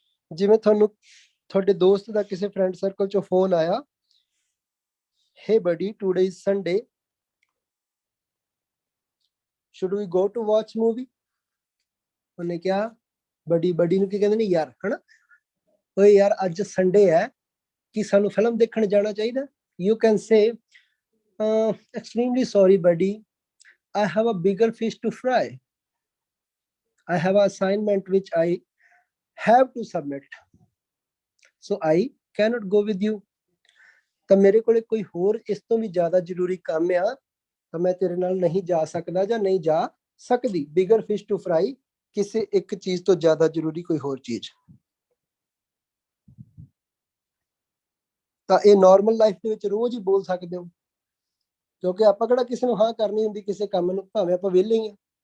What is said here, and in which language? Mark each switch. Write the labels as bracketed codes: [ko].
[pa] ਜਿਵੇਂ ਤੁਹਾਨੂੰ ਤੁਹਾਡੇ ਦੋਸਤ ਦਾ ਕਿਸੇ ਫਰੈਂਡ ਸਰਕਲ ਚੋਂ ਫੋਨ ਆਇਆ, [en] hey buddy, today is Sunday, should we go to watch movie? [pa] ਉਹਨੇ ਕਿਹਾ, ਬੜੀ ਨੂੰ ਕੀ ਕਹਿੰਦੇ ਨੇ ਯਾਰ, ਹਨਾ, ਓਏ ਯਾਰ ਅੱਜ ਸੰਡੇ ਹੈ, ਕੀ ਸਾਨੂੰ ਫਿਲਮ ਦੇਖਣ ਜਾਣਾ ਚਾਹੀਦਾ? [en] You can say, extremely sorry buddy, I have a bigger fish to fry. I have an assignment which I have to submit, so I cannot go with you. [pa] ਤਾਂ ਮੇਰੇ ਕੋਲੇ ਕੋਈ ਹੋਰ ਇਸ ਤੋਂ ਵੀ ਜ਼ਿਆਦਾ ਜ਼ਰੂਰੀ ਕੰਮ ਆ, ਤਾਂ ਮੈਂ ਤੇਰੇ ਨਾਲ ਨਹੀਂ ਜਾ ਸਕਦਾ ਜਾਂ ਨਹੀਂ ਜਾ ਸਕਦੀ। ਬਿਗਰ ਫਿਸ਼ ਟੂ ਫਰਾਈ, ਕਿਸੇ ਇੱਕ ਚੀਜ਼ ਤੋਂ ਜ਼ਿਆਦਾ ਜ਼ਰੂਰੀ ਕੋਈ ਹੋਰ ਚੀਜ਼। ਤਾਂ ਇਹ ਨਾਰਮਲ ਲਾਈਫ ਦੇ ਵਿੱਚ ਰੋਜ਼ ਹੀ ਬੋਲ ਸਕਦੇ ਹੋ, ਕਿਉਂਕਿ ਆਪਾਂ ਕਿਹੜਾ ਕਿਸੇ ਨੂੰ ਹਾਂ ਕਰਨੀ ਹੁੰਦੀ ਕਿਸੇ ਕੰਮ ਨੂੰ, ਭਾਵੇਂ ਆਪਾਂ ਵਿਹਲੇ ਹੀ ਆ।